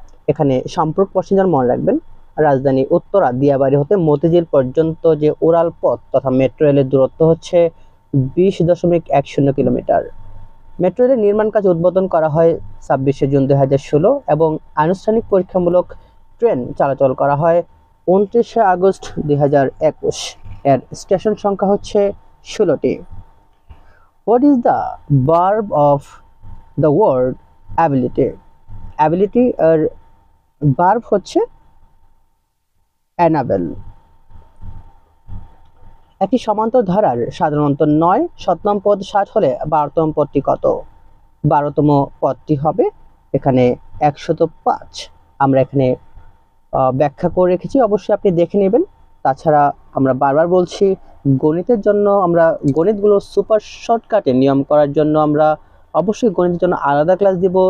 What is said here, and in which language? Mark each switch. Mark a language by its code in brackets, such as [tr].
[bn] এখানে সম্পর্ক প্রশ্ন মনে রাখবেন, রাজধানী উত্তরা দিয়াবাড়ি হতে মতিঝিল পর্যন্ত যে উড়াল পথ তথা মেট্রো রেলের দূরত্ব হচ্ছে 20.10 কিলোমিটার। মেট্রো রেলের নির্মাণ কাজ উদ্বোধন করা হয় 26শে জুন 2016 এবং আনুষ্ঠানিক পরীক্ষামূলক ট্রেন চলাচল করা হয় 29শে আগস্ট 2021। এর স্টেশন সংখ্যা হচ্ছে 16টি। [en] What is the verb of the word ability? [bn] Ability এর verb হচ্ছে enable। একটি সমান্তর ধারার সাধারণত 9 শততম পদ 60 হলে 12তম পদটি কত? 12তম পদটি হবে এখানে 105। আমরা এখানে ব্যাখ্যা করে রেখেছি, অবশ্যই আপনি দেখে নেবেন। তাছাড়া আমরা বারবার বলছি, গণিতের জন্য আমরা গণিতগুলো সুপার শর্টকাটে নিয়ম করার জন্য আমরা অবশ্যই গণিতের জন্য আলাদা ক্লাস দিব।